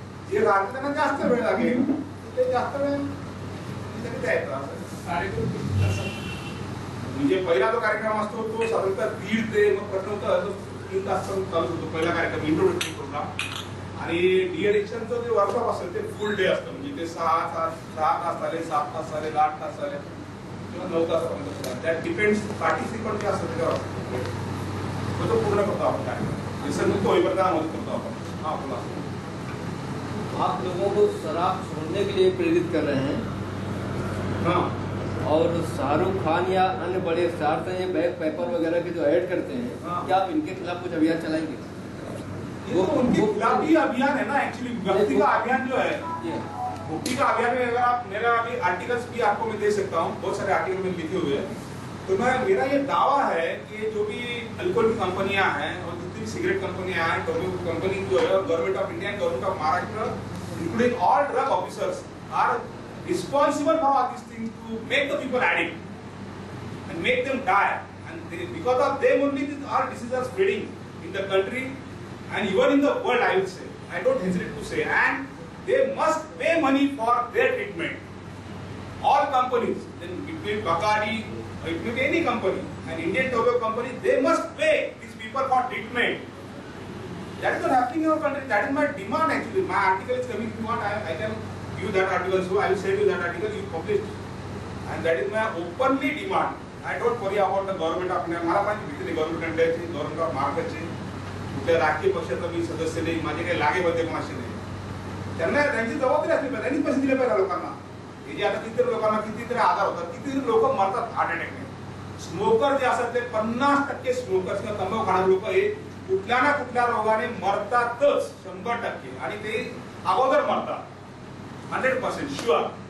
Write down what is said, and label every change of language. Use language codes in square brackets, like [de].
[mr] जे राहते त्यांना जास्त वेळ लागेल ते जास्त वेळ म्हणजे पहिला जो कार्यक्रम असतो तो साधारणतः 1.5 ते मग प्रथम 3 तास चालू होतो पहिला कार्यक्रम इंट्रोडक्शन प्रोग्राम आणि डिएडिक्शनचं जे वर्कशॉप असेल ते फुल डे असतं म्हणजे ते 6 तास झाले 7 तास झाले 8 तास झाले किंवा 9 तासापर्यंत त्यात डिपेंड्स पार्टिसिपंट जे असतं त्याच्यावर तो पूर्ण करतो आपण कार्यक्रम व्यसनमुक्त होईपर्यंत मदत करतो आपण. हा बोला. [hi] आप लोगों को शराब छोड़ने के लिए प्रेरित कर रहे हैं. हाँ और शाहरुख खान या अन्य बड़े स्टार हैं ये बैक पेपर वगैरह के जो ऐड करते हैं हाँ। क्या आप इनके खिलाफ कुछ अभियान चलाएंगे? वो उनके खिलाफ ही अभियान है ना एक्चुअली. मुक्ति का अभियान जो है मुक्ति का अभियान में अगर आप मेरा अभी आर्टिकल्स भी आपको मैं दे सकता हूँ बहुत सारे आर्टिकल में लिखे हुए हैं. तो मेरा ये दावा है कि जो भी अल्कोहल की कंपनियां हैं और जितनी भी सिगरेट कंपनियां हैं टोबैको कंपनी जो है [en] Government of India and government of Maharashtra including all drug officers are responsible for all these things to make the people addict and make them die and because of them only our diseases are spreading in the country and even in the world. I will say I don't hesitate to say and they must pay money for their treatment. All companies then between Bacardi or it may be any company and Indian tobacco company they must pay these people for treatment. That is not happening in our country. That is my demand actually. My article is coming. If you want I can give that article, so I will send you that article you published and that is my openly demand. I don't worry about the government of India. [mr] मला माहिती भीती नाही government इंडियाची government of महाराष्ट्राची कुठल्या राजकीय पक्षाचा मी सदस्य नाही माझे काही लागे बंदे कोणाशी नाही. त्यांना त्यांची जबाबदारी असली पाहिजे त्यांनी पैसे दिले पाहिजे लोकांना. हे जे आता कितीतरी लोकांना कितीतरी आजार होतात कितीतरी लोक मरतात हार्ट अटॅकने स्मोकर जे असतात ते 50% स्मोकर्स किंवा तंबाखू खाणारे लोक हे कुठल्या ना कुठल्या रोगाने मरतातच 100%, आणि ते अगोदर मरतात 100% शुअर.